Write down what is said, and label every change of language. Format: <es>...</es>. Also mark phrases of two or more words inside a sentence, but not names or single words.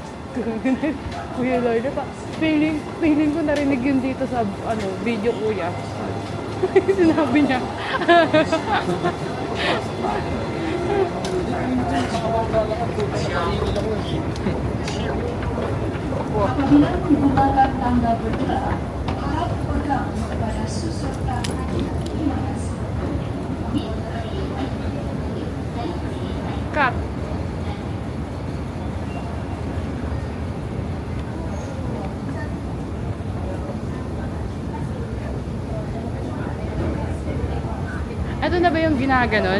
<tl>Kuya Lloyd, pa, feeling ko narinig yun dito sa video kuya. Sinabi niya.</tl> <ms>Apabila menggunakan tangga bergerak, harap pegang kepada susur tangan. Terima kasih.</ms> <tl>Cut. Ito na ba yung ginaganon?</tl>